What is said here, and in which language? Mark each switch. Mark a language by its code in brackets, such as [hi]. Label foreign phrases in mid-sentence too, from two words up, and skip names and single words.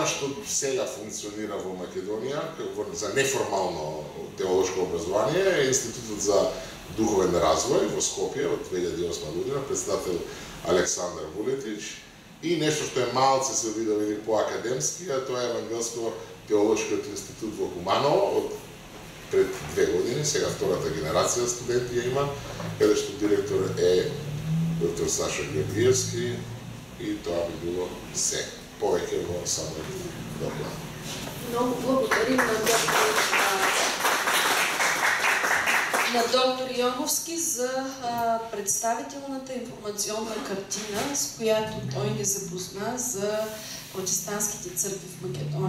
[mk] што сега функционира во Македонија за неформално теолошко образование е Институтот за духовен развој во Скопје од 2008 година, председател Александар Вулетич, и нешто што е малце се види по-академски, а тоа е Евангелско теолошкиот институт во Куманово од пред 2 години, сега втората генерација студенти ја има, каде што директор е доктор Саша Георгиевски, и тоа би било се. Повеќе во самот доклад. Многу благодарим [bg] на доктор Јоновски за представителната информационна картина, с която той ни запозна за протестантските църкви в Македония.